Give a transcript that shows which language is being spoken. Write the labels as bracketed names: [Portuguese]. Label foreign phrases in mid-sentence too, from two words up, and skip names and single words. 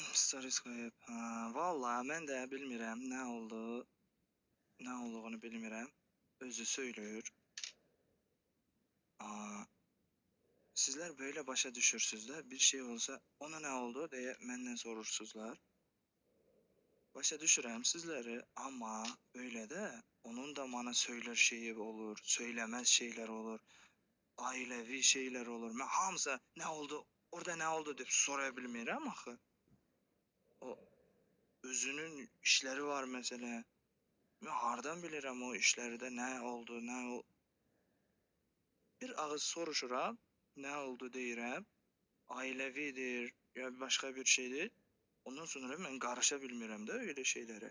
[Turkish] Stories koyup. [Azerbaijani] Ha, vallahi mən də bilmirəm nə oldu. Nə olduğunu bilmirəm. Özü söylüyor. Aa, sizlər böyle başa düşürsüzlər. Bir şey olsa ona [Turkish] ne oldu diye [Azerbaijani] məndən sorursuzlar. Başa düşürəm sizləri, amma öyle də onun da bana [Turkish] söyler şeyi olur, söylemez şeyler olur, ailevi şeyler olur. [Azerbaijani] Mən hamısı [Turkish] ne oldu, orada ne oldu [Azerbaijani] deyip sorabilmirəm axı. [Turkish] O özünün işleri var mesela. [Azerbaijani] Mən hardan bilirəm o işlərdə nə oldu, nə o. Bir ağız soruşuram, [Turkish] ne oldu [Azerbaijani] deyirəm, [Turkish] ailevidir ya başka bir şeydir. [Azerbaijani] Ondan sonra mən qarışa bilmirəm də [Turkish] öyle şeylere.